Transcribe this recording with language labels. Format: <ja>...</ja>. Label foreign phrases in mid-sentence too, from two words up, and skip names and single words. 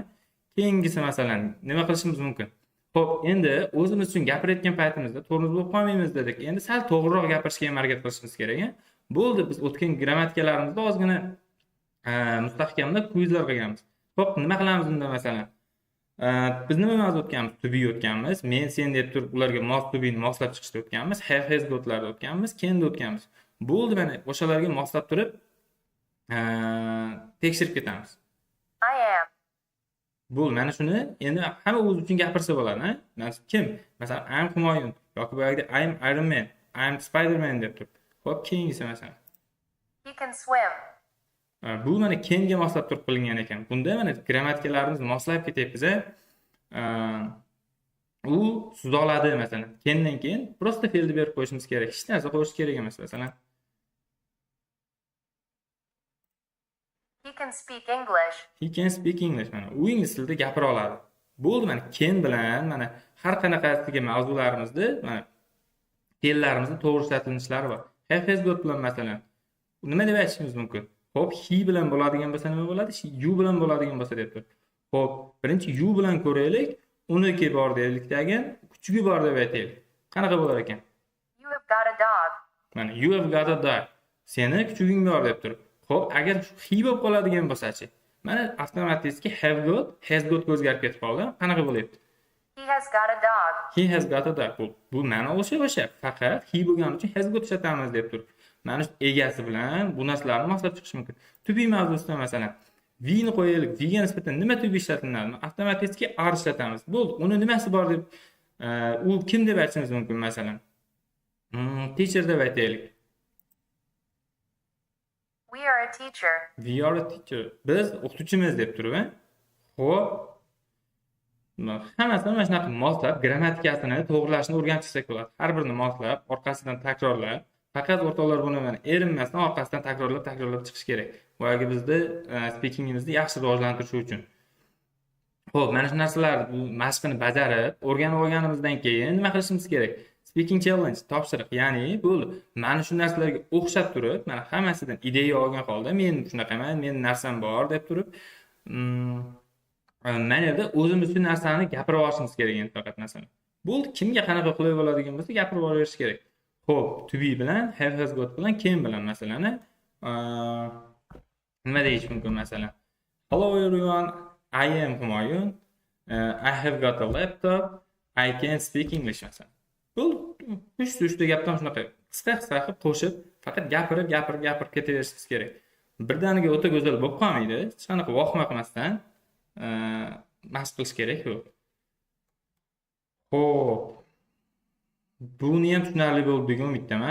<uz>Keyingisi masalan nima qilishimiz mumkin? Xo'p, endi o'zimiz uchun gapirayotgan paytimizda tormoz bo'lib qolmaymiz dedik. Endi sal to'g'riroq gapirishga ham harakat qilishimiz kerak, ha. Bo'ldi, biz o'tgan grammatikalarimizda ozgina mustahkamlab kvizlar qilganmiz. Xo'p, nima qilamiz unda masalan? Biz nima mavzu o'tganmiz?</uz> <en>To be</en> <uz>o'tganmiz. Men sen deb turib ularga mos</uz> <en>to be</en> <uz>ni moslab chiqishda o'tganmiz.</uz> <en>Have has got'larda</en> <uz>o'tganmiz. Can'da o'tganmiz. Bo'ldi, mana o'shalarga moslab turib tekshirib ketamiz.</uz> <en>I am.</en> <uz>Bo'ldi, mana shuni endi hamma o'zi uchun gapirsa bo'ladi, ha? Kim? Masalan,</uz> <en>I'm Humoyun</en> <uz>yoki boyagida</uz> <en>I'm Iron Man, I'm Spider-Man</en> <uz>deb turib. Xo'p, keyingisi masalan.</uz> <en>He can swim.</en> <uz>Bu mana kenga moslab turib qilingan ekan. Bunda mana grammatikalarimiz moslab ketyapmiz. U suzoladi masalan. Kendan keyin prosta fe'lni berib qo'yishimiz kerak. Hech narsa qo'yish kerak emas masalan.</uz> <en>He can speak English. He can speak English mana.</en> <uz>U ingliz tilida gapira oladi. Bo'ldi, mana ken bilan mana har qanaqasiga mavzularimizda mana fe'llarimizda to'g'ri ishlatilishlari bor.</uz> <en>Have has got</en> <uz>bilan masalan nima deb aytishimiz mumkin? Xo'p, he bilan bo'ladigan bo'lsa nima bo'ladi? You bilan bo'ladigan bo'lsa deb tur. Xo'p, birinchi you bilan ko'raylik. Uniki bor deylikdagi kuchgi bor deb aytaylik. Qanaqa bo'lar ekan?</uz> <en>You have got a dog. Mana you have got a dog.</en> <uz>Seni kuchuging bor deb tur. Xo'p, agar he bo'lib qoladigan bo'lsa-chi? Mana avtomatik</uz> <en>have got, has got</en> <uz>o'zgarib ketib qoldi. Qanaqa bo'lyapti?</uz> <en>He has got a dog. He has got a dog.</en> <uz>Bu ma'no o'sha. Faqat he bo'lgani uchun</uz> <en>has got</en> <uz>ishlatamiz deb tur. Mana shu egasi bilan bu narsalarni moslab chiqish mumkin.</uz> <en>To be</en> <uz>mavzusida masalan we ni qo'yaylik. We ga nisbatan nima</uz> <en>to be</en> <uz>ishlatiladi? Avtomatik are ishlatamiz. Bo'ldi, uni nimasi bor deb u kim deb aytishimiz mumkin masalan. Teacher deb aytaylik.</uz> <en>We are a teacher. We are a teacher.</en> <uz>Biz o'qituvchimiz deb turib, ha? Xo'p. Hammasini mana shunaqa moslab grammatikasini to'g'rilashni o'rganishsak bo'ladi. Har birini moslab, orqasidan takrorlab, faqat o'rtoqlar buni mana erinmasdan orqasidan takrorlab chiqish kerak. Boyagi bizni speakingimizni yaxshi rivojlantirish uchun. Xo'p, mana shu narsalarni bu mashqini bajarib, o'rganib olganimizdan keyin nima qilishimiz kerak?</uz> <en>Speaking challenge</en> <uz>topshiriq. Ya'ni bo'ldi. Mana shu narsalarga o'xshab turib, mana hammasidan ideya olgan holda men shunaqaman, men narsam bor deb turib, mana yerda o'zimiz uchun narsani gapirib olishimiz kerak endi faqat masalan. Bo'ldi, kimga qanaqa qulay bo'ladigan bo'lsa gapirib olaverish kerak. Xo'p,</uz> <en>to be</en> <uz>bilan,</uz> <en>have has got</en> <uz>bilan, can bilan masalan, nima deyish mumkin masalan?</uz> <en>Hello everyone, I am Humoyun. I have got a laptop. I can speak English masalan.</en> <uz>Bu uchta gapdan shunaqa qisqa qilib qo'shib, faqat gapirib ketaverishingiz kerak. Birdaniga o'ta go'zal bo'lib qolmaydi. Hech qanaqa vahima qilmasdan mashq qilish kerak bu. Xo'p. Buni ham tushunarli bo'ldi degan umiddaman.</uz>